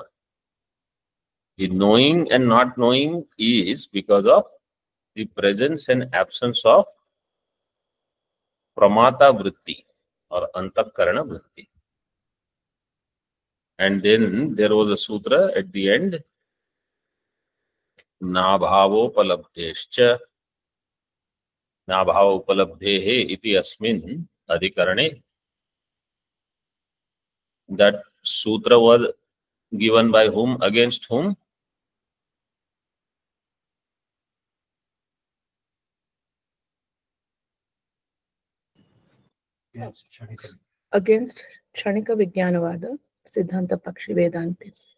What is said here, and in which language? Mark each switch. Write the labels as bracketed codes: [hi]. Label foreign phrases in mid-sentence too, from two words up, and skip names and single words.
[en] The knowing and not knowing is because of the presence and absence of Pramata Vritti or Antakarana Vritti. And then there was a sutra at the end, [sa] नाभावोपलब्धेश्च नाभावोपलब्धेः इति अस्मिन् अधिकरणे. [en] That sutra was given by whom, against whom? Against Kshanika Vijnanavada, Siddhanta Pakshi Vedanti.